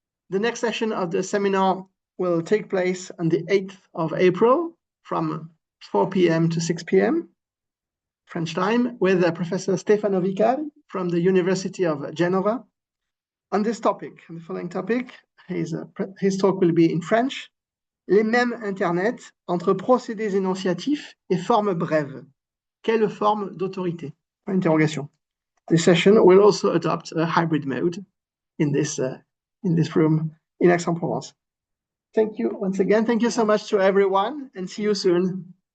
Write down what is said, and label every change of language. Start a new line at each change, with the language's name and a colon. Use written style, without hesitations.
English: The next session of the seminar will take place on the 8th of April from 4 p.m. to 6 p.m. French time with Professor Stefano Vicari from the University of Genova. On this topic, the following topic, his talk will be in French.
French: Les mêmes Internet entre procédés énonciatifs et formes brèves. Quelle forme d'autorité? Interrogation.
English: This session will also adopt a hybrid mode in this room in Aix-en-Provence. Thank you once again. Thank you so much to everyone, and see you soon.